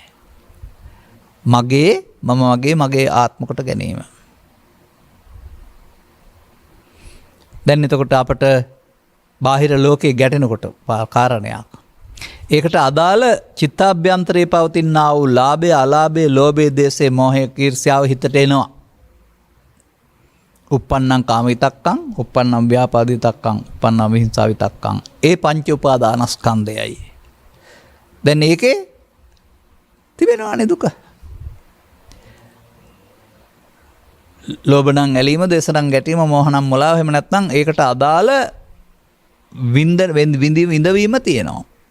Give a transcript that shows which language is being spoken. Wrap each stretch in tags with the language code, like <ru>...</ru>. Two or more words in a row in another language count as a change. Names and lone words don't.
<si>මගේ මම මගේ ආත්ම කොට ගැනීම. දැන් එතකොට අපට බාහිර ලෝකේ ගැටෙනකොට කාරණයක්. ඒකට අදාළ චිත්තාභ්‍යන්තරයේ පවතිනා වූ ලාභය, අලාභය, ලෝභය, දේශය, මොහය, ඊර්ෂ්‍යාව හිතට එනවා.</si> <pi>uppannam kama vitakkan, uppannam vyapada vitakkan, uppannam vihinsa vitakkan.</pi> <si>ඒ පංච උපාදානස්කන්ධයයි. දැන් ඒකේ තිබෙනවානේ දුක. ලෝභ නම් ඇලීම, දේශ නම් ගැටීම, මෝහ නම් මොලාව, එහෙම නැත්නම් ඒකට අදාළ විඳවීම තියෙනවා.</si>